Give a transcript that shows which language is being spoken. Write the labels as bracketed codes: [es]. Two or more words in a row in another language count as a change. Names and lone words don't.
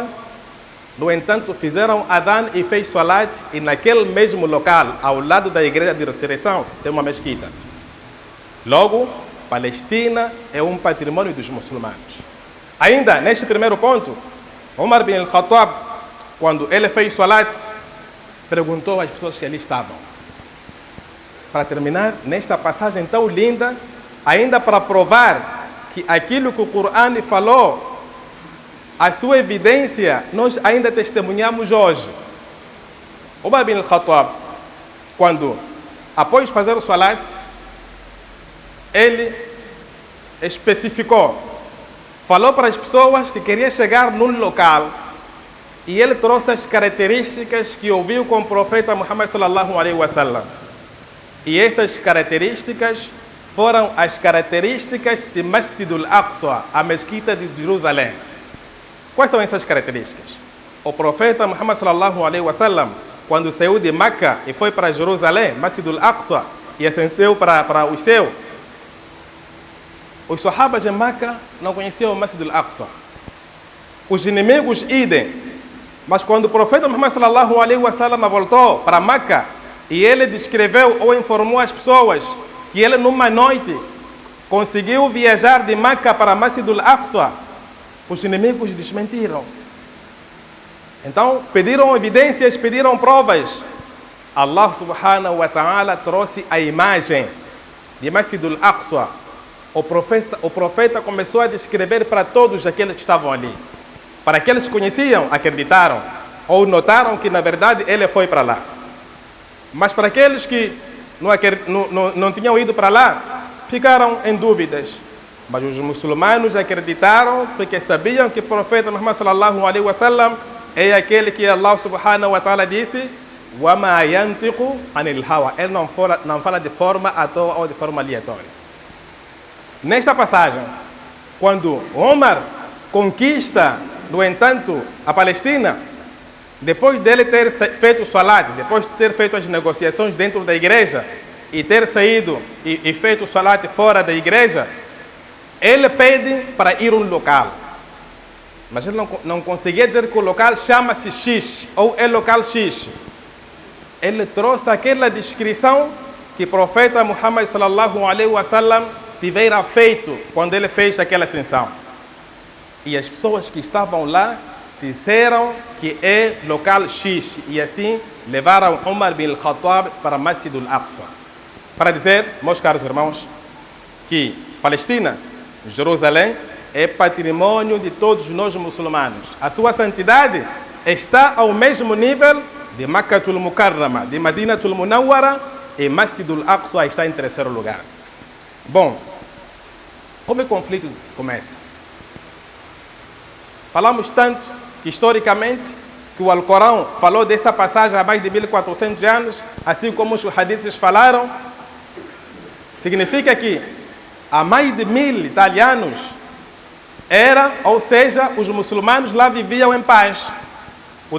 [pt] No entanto, fizeram adhan e fez Salat, e naquele mesmo local, ao lado da igreja de ressurreição, tem uma mesquita. Logo, Palestina é um patrimônio dos muçulmanos. Ainda neste primeiro ponto, Omar bin al-Khattab, quando ele fez Salat, perguntou às pessoas que ali estavam. Para terminar, nesta passagem tão linda, ainda para provar que aquilo que o Corão falou, a sua evidência, nós ainda testemunhamos hoje. Omar bin al-Khattab, quando, após fazer o Salat, ele especificou, falou para as pessoas que queria chegar num local, e ele trouxe as características que ouviu com o profeta Muhammad [ar] صلى الله عليه وسلم. [pt] E essas características foram as características de Masjid al-Aqsa, a mesquita de Jerusalém. Quais são essas características? O profeta Muhammad [ar] صلى الله عليه وسلم, [pt] quando saiu de Meca e foi para Jerusalém, Masjid al-Aqsa, e ascendeu para o céu, os sahabas de Meca não conheciam o Masjid al-Aqsa. Os inimigos idem. Mas quando o profeta Muhammad [ar] صلى الله عليه وسلم [pt] voltou para Meca e ele descreveu ou informou as pessoas que ele numa noite conseguiu viajar de Meca para Masjid al-Aqsa, os inimigos desmentiram. Então pediram evidências, pediram provas. Allah [ar] سبحانه وتعالى [pt] trouxe a imagem de Masjid al-Aqsa. O profeta começou a descrever para todos aqueles que estavam ali. Para aqueles que conheciam, acreditaram, ou notaram que na verdade ele foi para lá. Mas para aqueles que não tinham ido para lá, ficaram em dúvidas. Mas os muçulmanos acreditaram porque sabiam que o profeta Muhammad [ar] صلى الله عليه وسلم [pt] é aquele que Allah [ar] سبحانه وتعالى [pt] disse: [ar] وَمَا يَنْتِقُ عَنِ الْهَوَى. [pt] Ele não fala de forma à toa ou de forma aleatória. Nesta passagem, quando Omar conquista, no entanto, a Palestina, depois dele ter feito o Salat, depois de ter feito as negociações dentro da igreja e ter saído e feito o Salat fora da igreja, ele pede para ir a um local. Mas ele não conseguia dizer que o local chama-se X ou é local X. Ele trouxe aquela descrição que o profeta Muhammad [ar] صلى الله عليه وسلم [pt] tivera feito quando ele fez aquela ascensão. E as pessoas que estavam lá disseram que é local X, e assim levaram Omar bin al-Khattab para Masjid al-Aqsa. Para dizer, meus caros irmãos, que Palestina, Jerusalém, é patrimônio de todos nós muçulmanos. A sua santidade está ao mesmo nível de Makkatul Mukarrama, de Madinatul Munawwara, e Masjid al-Aqsa está em terceiro lugar. Bom, como o conflito começa? Falamos tanto que historicamente que o Alcorão falou dessa passagem há mais de 1400 anos, assim como os hadiths falaram. Significa que há mais de 1000 italianos ou seja, os muçulmanos lá viviam em paz.